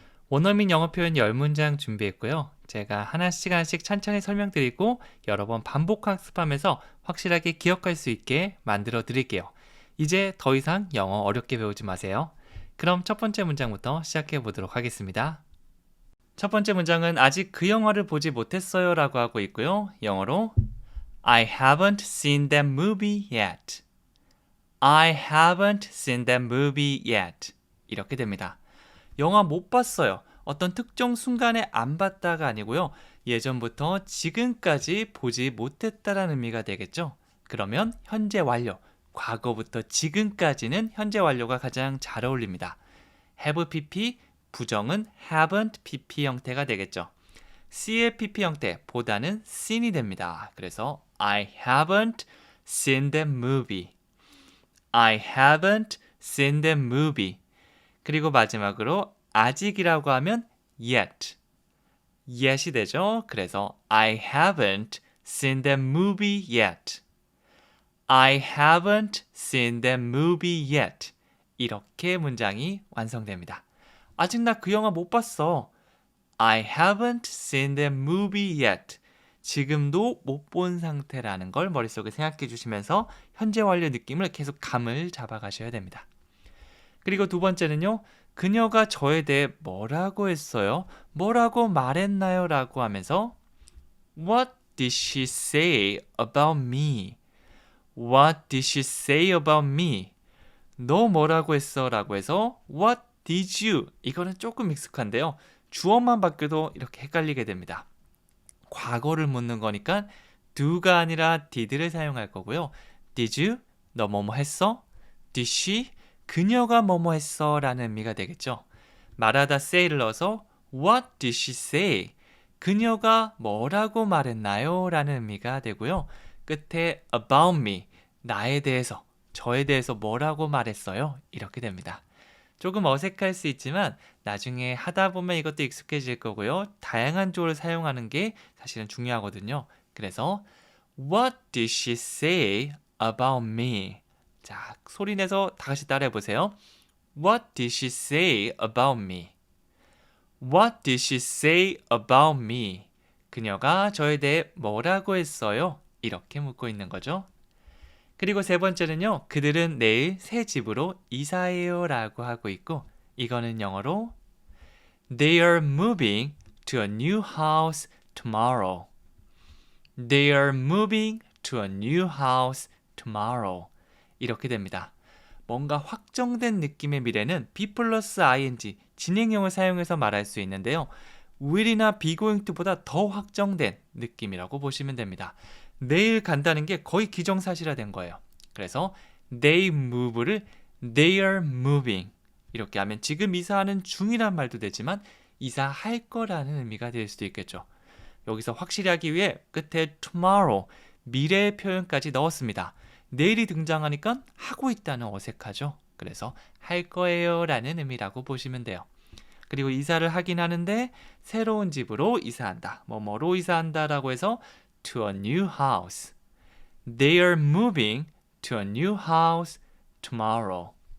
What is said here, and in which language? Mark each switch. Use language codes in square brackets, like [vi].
[ko] 원어민 영어 표현 10문장 준비했고요. 제가 하나씩 하나씩 천천히 설명드리고 여러 번 반복 학습하면서 확실하게 기억할 수 있게 만들어 드릴게요. 이제 더 이상 영어 어렵게 배우지 마세요. 그럼 첫 번째 문장부터 시작해 보도록 하겠습니다. 첫 번째 문장은 아직 그 영화를 보지 못했어요 라고 하고 있고요. 영어로 [en] I haven't seen that movie yet. I haven't seen that movie yet. [ko] 이렇게 됩니다. 영화 못 봤어요. 어떤 특정 순간에 안 봤다가 아니고요. 예전부터 지금까지 보지 못했다라는 의미가 되겠죠. 그러면 현재 완료, 과거부터 지금까지는 현재 완료가 가장 잘 어울립니다. have pp, 부정은 haven't pp 형태가 되겠죠. CLPP 형태보다는 seen이 됩니다. 그래서 [en] I haven't seen that movie. I haven't seen that movie. [ko] 그리고 마지막으로 아직이라고 하면 yet. yet이 되죠. 그래서 [en] I haven't seen that movie yet. I haven't seen that movie yet. [ko] 이렇게 문장이 완성됩니다. 아직 나 그 영화 못 봤어. [en] I haven't seen that movie yet. [ko] 지금도 못 본 상태라는 걸 머릿속에 생각해 주시면서 현재 완료 느낌을 계속 감을 잡아 가셔야 됩니다. 그리고 두 번째는요. 그녀가 저에 대해 뭐라고 했어요? 뭐라고 말했나요? 라고 하면서 [en] What did she say about me? What did she say about me? [ko] 너 뭐라고 했어? 라고 해서 [en] What did you? [ko] 이거는 조금 익숙한데요. 주어만 바뀌어도 이렇게 헷갈리게 됩니다. 과거를 묻는 거니까 do가 아니라 did를 사용할 거고요. [en] Did you? [ko] 너 뭐뭐 했어? [en] Did she? [ko] 그녀가 뭐뭐 했어? 라는 의미가 되겠죠. 말하다 [en] say를 [ko] 넣어서 [en] What did she say? [ko] 그녀가 뭐라고 말했나요? 라는 의미가 되고요. 끝에 about me, 나에 대해서, 저에 대해서 뭐라고 말했어요? 이렇게 됩니다. 조금 어색할 수 있지만 나중에 하다 보면 이것도 익숙해질 거고요. 다양한 조를 사용하는 게 사실은 중요하거든요. 그래서 [en] What did she say about me? [ko] 자, 소리 내서 다시 따라해 보세요. [en] What did she say about me? What did she say about me? [ko] 그녀가 저에 대해 뭐라고 했어요? 이렇게 묻고 있는 거죠. 그리고 세 번째는요. 그들은 내일 새 집으로 이사해요 라고 하고 있고 이거는 영어로 [en] They are moving to a new house tomorrow. They are moving to a new house tomorrow. [ko] 이렇게 됩니다. 뭔가 확정된 느낌의 미래는 be 플러스 ing, 진행형을 사용해서 말할 수 있는데요. will이나 be going to보다 더 확정된 느낌이라고 보시면 됩니다. 내일 간다는 게 거의 기정사실화된 거예요. 그래서 they move를 they are moving 이렇게 하면 지금 이사하는 중이란 말도 되지만 이사할 거라는 의미가 될 수도 있겠죠. 여기서 확실히 하기 위해 끝에 tomorrow 미래의 표현까지 넣었습니다. 내일이 등장하니까 하고 있다는 어색하죠. 그래서 할 거예요 라는 의미라고 보시면 돼요. 그리고 이사를 하긴 하는데 새로운 집으로 이사한다. 뭐뭐로 이사한다 라고 해서 [en] to a new house. They are moving to a new house tomorrow.